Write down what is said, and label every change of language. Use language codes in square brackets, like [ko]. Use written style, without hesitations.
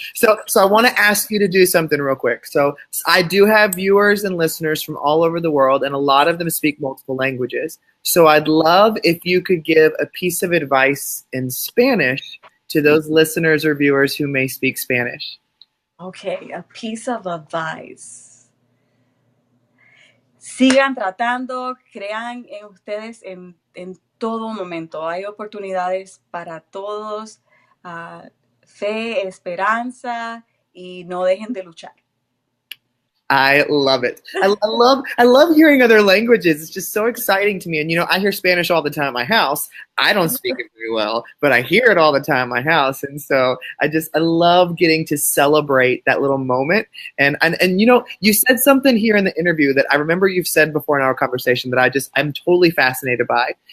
[en] So I want to ask you to do something real quick. So I do have viewers and listeners from all over the world, and a lot of them speak multiple languages. So I'd love if you could give a piece of advice in Spanish to those listeners or viewers who may speak Spanish. Okay, a piece of advice. [es] Sigan tratando, crean en ustedes en todo momento. Hay oportunidades para todos. Fe, esperanza y no dejen de luchar. [en] I love it. I love hearing other languages. It's just so exciting to me. And you know, I hear Spanish all the time at my house. I don't speak it very well, but I hear it all the time at my house. And so I love getting to celebrate that little moment. And you know, you said something here in the interview that I remember you've said before in our conversation that I'm totally fascinated by.